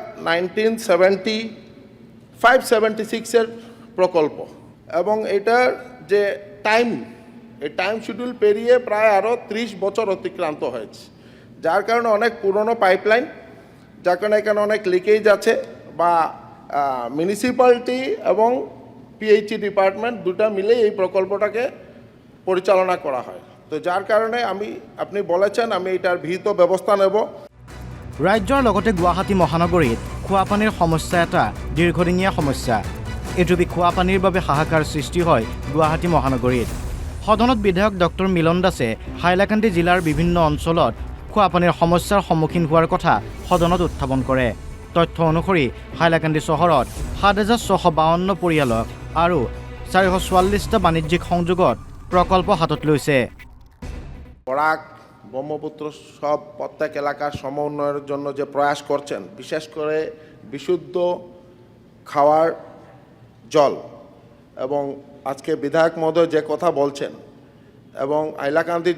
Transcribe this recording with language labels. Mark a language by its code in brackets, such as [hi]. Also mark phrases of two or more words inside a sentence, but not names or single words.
[bn] 1976 এর প্রকল্প এবং এটার যে এই [en] time schedule [bn] পেরিয়ে প্রায় আরও 30 বছর অতিক্রান্ত হয়েছে যার কারণে অনেক পুরনো পাইপলাইন যার কারণে এখানে অনেক লিকেজ আছে বা মিউনিসিপ্যালিটি এবং [en] PHE department [bn] দুটা মিলে এই প্রকল্পটাকে পরিচালনা করা হয় তো যার কারণে আপনি বলেছেন আমি এটার বিহিত ব্যবস্থা নেব [as] ৰাজ্যৰ লগতে গুৱাহাটী মহানগৰীত খোৱা পানীৰ সমস্যা এটা দীৰ্ঘদিনীয়া সমস্যা এটুপি খোৱা পানীৰ বাবে হাহাকাৰ সৃষ্টি হয় গুৱাহাটী মহানগৰীত সদনত বিধায়ক ডক্টৰ মিলন দাসে হাইলাকান্দি জিলাৰ বিভিন্ন অঞ্চলত খোৱা পানীৰ সমস্যাৰ সন্মুখীন হোৱাৰ কথা সদনত উত্থাপন কৰে তথ্য অনুসৰি হাইলাকান্দি চহৰত 7652 পৰিয়ালক আৰু 444টা বাণিজ্যিক সংযোগত প্ৰকল্প হাতত লৈছে [bn] বরাক ব্রহ্মপুত্র সব প্রত্যেক এলাকার সম উন্নয়নের জন্য যে প্রয়াস করছেন বিশেষ করে বিশুদ্ধ খাওয়ার জল এবং আজকে বিধায়ক মহোদয় যে কথা বলছেন এবং হাইলাকান্দির